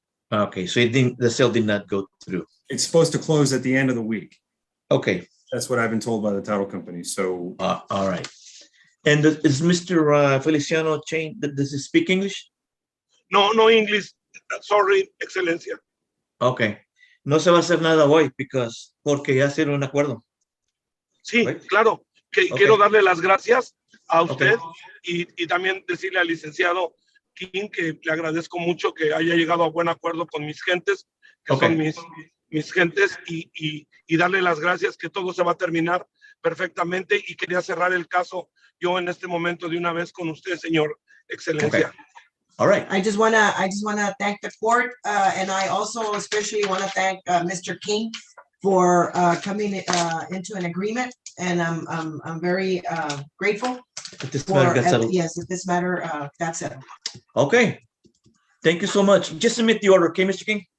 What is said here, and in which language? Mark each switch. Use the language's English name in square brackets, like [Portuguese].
[English] Okay, so the sale did not go through. It's supposed to close at the end of the week. Okay. That's what I've been told by the title company. So. All right. And is Mr. Feliciano Chain, does he speak English? No English. Sorry, Excelencia. Okay. [Spanish] No se va a hacer nada hoy porque ya hicieron un acuerdo. Sí, claro. Quiero darle las gracias a usted y también decirle al licenciado King que le agradezco mucho que haya llegado a buen acuerdo con mis gentes, que son mis gentes, y darle las gracias que todo se va a terminar perfectamente, y quería cerrar el caso yo en este momento de una vez con usted, señor Excelencia. [English] All right. I just wanna thank the court, and I also especially want to thank Mr. King for coming into an agreement, and I'm very grateful. This matter got settled. Okay. Thank you so much. Just submit the order, okay, Mr. King?